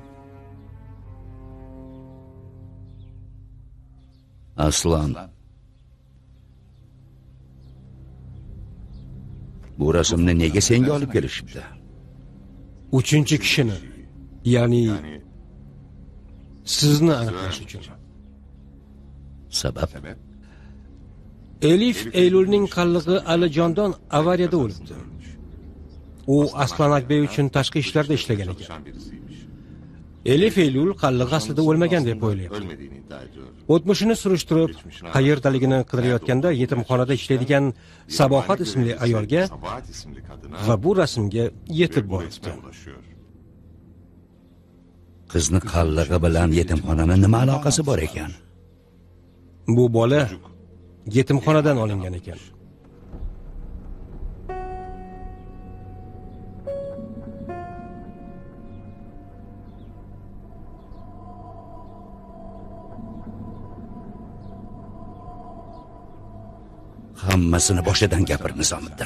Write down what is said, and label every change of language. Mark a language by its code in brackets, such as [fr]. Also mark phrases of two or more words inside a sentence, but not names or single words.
[uz] Aslan. Bu rasmni nega senga olib kelishibdi? Uchinchi kishini, ya'ni sizni aniqlash uchun. Sabab? [tr] Sebep? [uz] Elif Eylulning qallig'i Alijondan avariyada o'libdi. U Aslan Akbey uchun tashqi ishlarda ishlagan ekan. [tr] Çalışan birisiymiş. [uz] Elif Eylul qallig'i aslida o'lmagan deb o'ylayapti. [tr] Ölmediğini iddia ediyor. [uz] O'tmishini surishtirib, qayerdaligini qidirayotganda yetimxonada ishlaydigan Sabohat ismli ayolga [tr] Sabahat isimli kadına [uz] va bu rasmga yetib [tr] bu [uz] boribdi. [tr] resme ulaşıyor. [uz] Qizni qallig'i bilan yetimxonani nima aloqasi bor ekan? Bu bola yetimxonadan olingan ekan. Hammasini boshidan gapir, Nizomiddin.